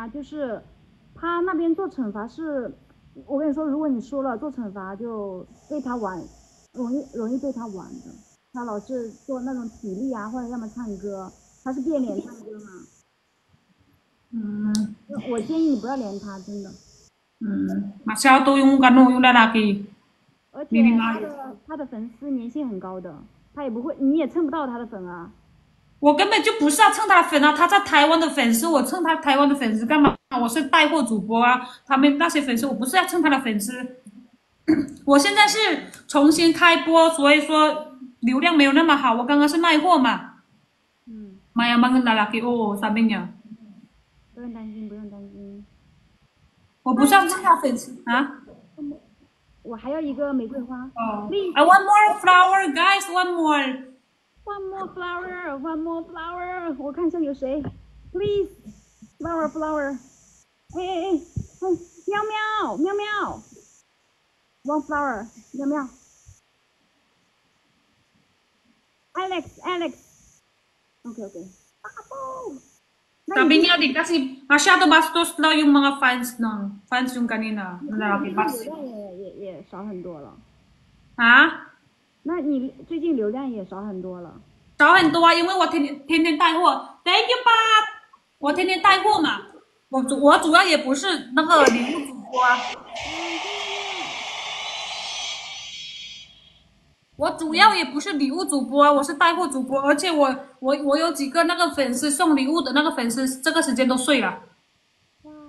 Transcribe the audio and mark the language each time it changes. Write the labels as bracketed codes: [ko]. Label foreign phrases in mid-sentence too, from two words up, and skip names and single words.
[zh] 就是他那边做惩罚是。我跟你说，如果你输了做惩罚，就被他玩，容易被他玩的。他老是做那种体力啊，或者要么唱歌，他是变脸唱歌嘛。我建议你不要连他，真的。 [tl] Masyado yung lalaki。 [zh] 而且他的粉丝粘性很高的，他也不会，你也蹭不到他的粉啊。我根本就不是要蹭他的粉啊，他在台湾的粉丝，我蹭他台湾的粉丝干嘛？我是带货主播啊，他们那些粉丝我不是要蹭他的粉丝，我现在是重新开播，所以说流量没有那么好。我刚刚是卖货嘛。 [tl] Mayaman lalaki oo sabi niya。 [zh] 不用担心，不用担心。我不是要蹭他粉丝啊。我还要一个玫瑰花。 [en] I want more flower, guys. One more. One more flower, one more flower。 [zh] 我看一下有谁 ， [en] please flower。哎，喵喵 ，one flower，喵喵 ，Alex，OK， [tl] Sabi niya kasi masyado bastos daw yung mga fans yung kanina. [zh] 也少很多了。啊？那你最近流量也少很多了。少很多啊，因为我天天带货。 [en] Thank you [zh] 吧，我天天带货嘛。我主要也不是那个礼物主播啊。我主要也不是礼物主播啊，我是带货主播，而且我有几个那个粉丝送礼物的那个粉丝，这个时间都睡了。